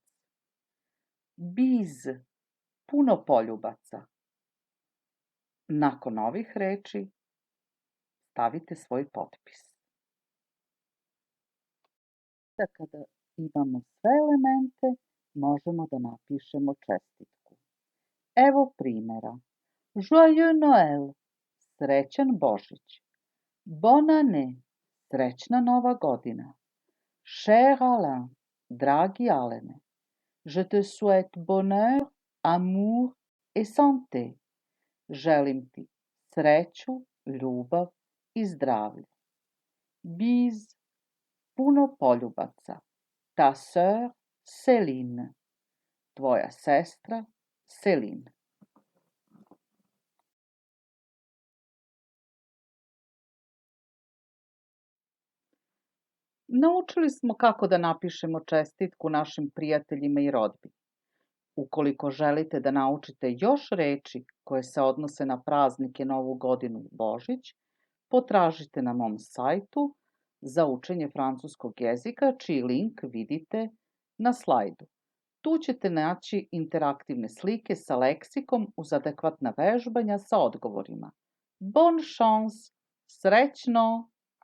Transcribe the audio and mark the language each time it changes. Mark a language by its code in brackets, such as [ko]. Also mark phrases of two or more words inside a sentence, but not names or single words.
[sr] Bise, puno poljubaca. Nakon ovih reči stavite svoj potpis. Kada imamo sve elemente, možemo da napišemo čestitku. Evo primjera. [fr] Joyeux Noël, [sr] srećan Božić. [fr] Bonne année, [sr] srećna Nova godina. [fr] Cher Alain, dragi Alene. Je te souhaite bonheur, amour et santé. [sr] Želim ti sreću, ljubav i zdravlje. Bis, puno poljubaca. [fr] Ta sœur Céline, [sr] tvoja sestra Céline. Naučili smo kako da napišemo čestitku našim prijateljima i rodbini. Ukoliko želite da naučite još reči koje se odnose na praznike, Novu godinu i Božić, potražite na mom sajtu za učenje francuskog jezika, čiji link vidite na slajdu. Tu ćete naći interaktivne slike sa leksikom uz adekvatna vežbanja sa odgovorima. [fr] Bonne chance! [sr] Srećno!